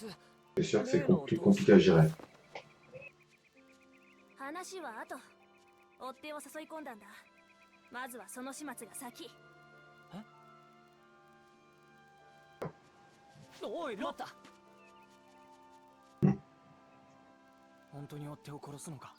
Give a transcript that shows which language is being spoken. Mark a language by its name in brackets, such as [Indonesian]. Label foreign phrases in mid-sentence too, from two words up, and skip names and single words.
[French] C'est sûr que c'est plus compliqué à gérer. [Japanese] 話は後。追っ手を誘い込んだんだ。まずはその始末が先。おい待った。本当に追っ手を殺すのか？